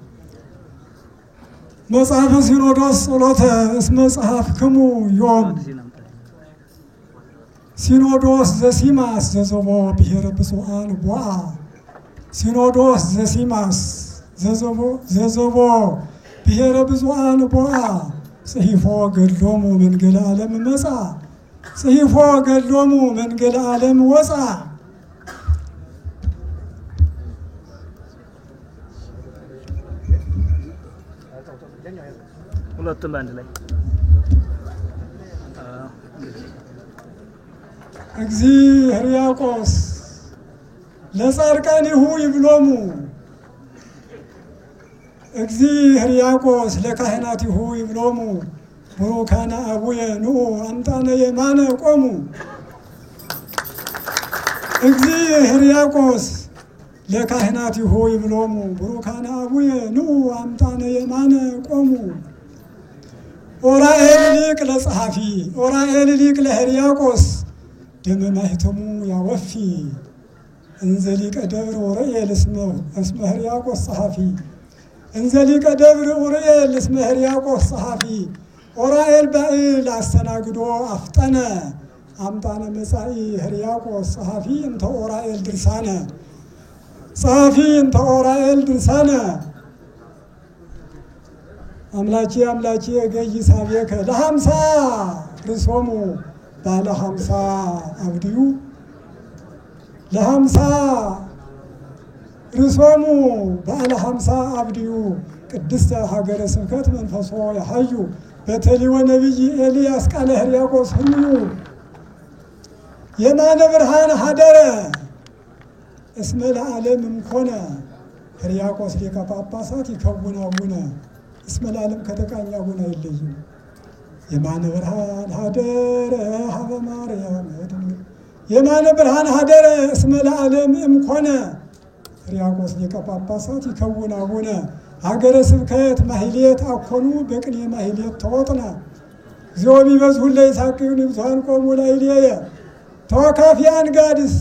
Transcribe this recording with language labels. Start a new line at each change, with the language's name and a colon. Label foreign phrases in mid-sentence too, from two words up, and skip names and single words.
Geez: መጽሐፈ ሲኖዶስ ጸሎተ እስመ ጸሐፍክሙ ዮም ሲኖዶስ ዘሲማስ ዘዘቦ ብሔረ ብፁዓን ቦአ ሲኖዶስ ዘሲማስ ዘዘቦ ብሔረ ብፁዓን ቦአ ጽሒፎ ገድሎሙ መንገለ ዓለም መጻ ጽሒፎ ገድሎሙ መንገለ ዓለም ወጻ
Amharic: ሁለቱም አንድ ላይ
Geez: እግዚእ ሕርያቆስ ለጻድቃኒሁ ይብሎሙ እግዚእ ሕርያቆስ ለካህናቲሁ ይብሎሙ ቡሩካነ አቡየ ንዑ አምጣነ የማነ ቆሙ እግዚእ ሕርያቆስ ለካህናቲሁ ይብሎሙ ቡሩካነ አቡየ ንዑ አምጣነ የማነ ቆሙ ኦራኤል ሊቅ ለጸሐፊ ኦራኤል ሊቅ ለሕርያቆስ ደመ ማኅተሙ ያወፊ እንዘ ሊቀ ደብር ኡርኤል እስመ ሕርያቆስ ጸሐፊ እንዘ ሊቀ ደብር ኡርኤል እስመ ሕርያቆስ ጸሐፊ ኦራኤል ባዕል አስተናግዶ አፍጠነ አምጣነ መጻኢ ሕርያቆስ ጸሐፊ እንተ ኦራኤል ድርሳነ ጸሐፊ እንተ ኦራኤል ድርሳነ አምላኬ አምላኬ ገይ ሳቤከ ለሃምሳ ርሶሙ ባለ 50 አብድዩ ለሃምሳ ርሶሙ ባለ 50 አብድዩ ቅድስተ ሀገረ ስብከት መንፈሶ ያሐዩ በተሊወ ነቢይ ኤልያስ ቃለ ሕርያቆስ ህልዩ የማነ ብርሃን ሀደረ እስመ ለዓለም እምኮነ ሕርያቆስ ሊቀ ጳጳሳት ይከውን አቡነ እስመ ለዓለም
Amharic: ከተቃኘ አቡነ አይለይም
Geez: የማነ ብርሃን ሀደረ ሀበ ማርያም የማነ ብርሃን ሀደረ እስመ ለዓለም እምኮነ ሕርያቆስ ሊቀ ጳጳሳት ይከውን አቡነ ሀገረ ስብከት ማህሌት አኮኑ በቅኔ ማህሌት ተወጥነ እግዚኦ ቢበዝሑ ለይሳቅዩን ብዙኃን ቆሙ ላዕሌየ ተወካፊ አንጋድ